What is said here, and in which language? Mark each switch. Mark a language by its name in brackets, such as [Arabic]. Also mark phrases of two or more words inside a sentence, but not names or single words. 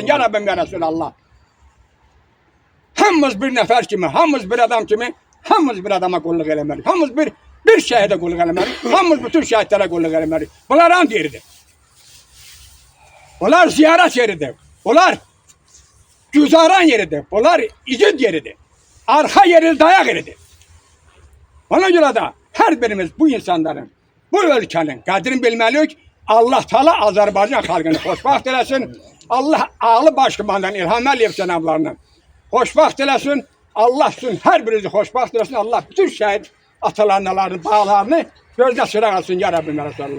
[Azerbaijani] Ya Rabbim [Arabic] يا رسول الله. [Azerbaijani] Hamımız bir nəfər kimi, hamımız bir adam kimi, hamımız bir adama qulluq eləməliyik. Hamımız bir şəhidə qulluq eləməliyik. Hamımız bütün şəhidlərə qulluq eləməliyik. Bunlar and yeridir. Bunlar ziyarət yeridir. Bunlar güzaran yeridir. Bunlar igid yeridir. Arxa yeri dayak yeridir. [Turkish] Ona göre de her birimiz bu insanların, bu ülkenin [Azerbaijani] qədrini bilməliyik. Allah Teala Azerbaycan xalqını xoşbaxt eləsin. Allah Ali Başkomandan İlham Əliyev cənablarının xoşbaxt eləsin. Allah üçün hər birinizi xoşbaxt eləsin. Allah bütün şəhid atalarının, bağlarını gözlə çıraq alsın. Ya Rabbim, [Arabic] يا رسول الله.